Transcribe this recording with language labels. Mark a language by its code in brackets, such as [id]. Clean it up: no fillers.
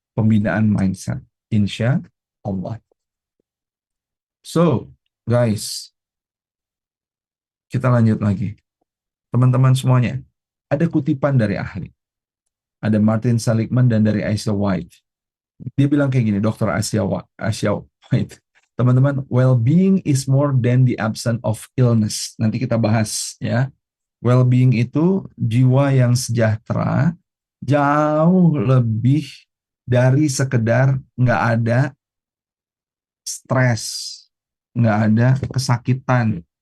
[id] Pembinaan mindset. Insya Allah. [en] So, guys, [id] kita lanjut lagi. Teman-teman semuanya, ada kutipan dari ahli. Ada Martin Seligman dan dari Asia White. Dia bilang kayak gini, Dr. Asia White. [en] Teman-teman, well-being is more than the absence of illness. [id] Nanti kita bahas ya. Well-being itu jiwa yang sejahtera jauh lebih dari sekedar nggak ada stres, nggak ada kesakitan.